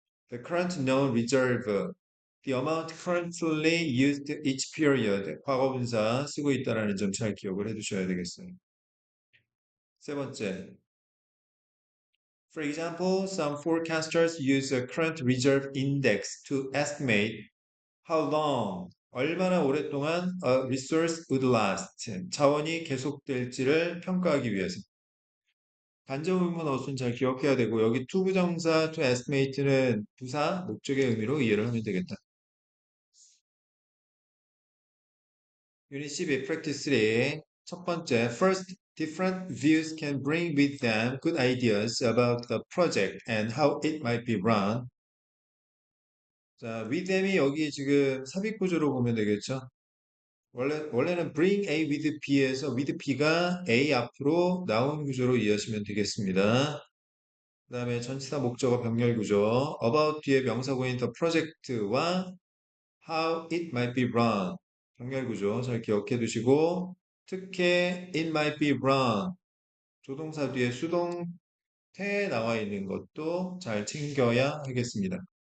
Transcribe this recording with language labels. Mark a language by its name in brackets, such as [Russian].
[English] The current known reserve, the amount currently used each period, [Korean] 과거분사 쓰고 있다는 점 잘 기억을 해두셔야 되겠어요. 세 번째, [English] for example, some forecasters use a current reserve index to estimate how long [Korean] 얼마나 오랫동안 [English] a resource would last. [Korean] 자원이 계속될지를 평가하기 위해서. 간접 의문 어순 잘 기억해야 되고 여기 to 부정사 to estimate는 부사 목적의 의미로 이해를 하면 되겠다. [English] 유닛 12 practice 3 [Korean] 첫 번째 [English] first different views can bring with them good ideas about the project and how it might be run. [Korean] 자, with them이 여기 지금 삽입 구조로 보면 되겠죠. 원래는 bring A with B에서 with B가 A 앞으로 나온 구조로 이해하시면 되겠습니다. 그 다음에 전치사 목적어 병렬 구조, about 뒤에 명사구인 the project와 how it might be run 병렬 구조 잘 기억해 두시고 특히 it might be run 조동사 뒤에 수동태 나와 있는 것도 잘 챙겨야 하겠습니다.